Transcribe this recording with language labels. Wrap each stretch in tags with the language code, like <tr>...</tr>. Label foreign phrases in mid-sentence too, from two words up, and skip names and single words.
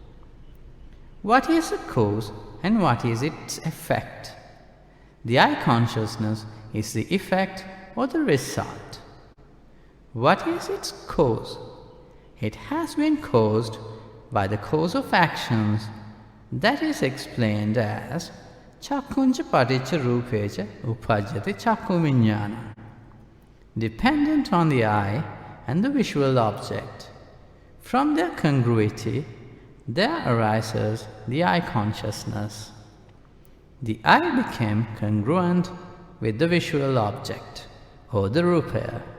<en>What is a cause and what is its effect? The eye consciousness is the effect or the result. What is its cause? It has been caused by the cause of actions that is explained as</en> <pi>Chakkunja paticca rūpeca upajjati chakku viññāṇa.</pi> <en>Dependent on the eye and the visual object, from their congruity, there arises the eye consciousness. The eye became congruent with the visual object, or the rūpaya.</en>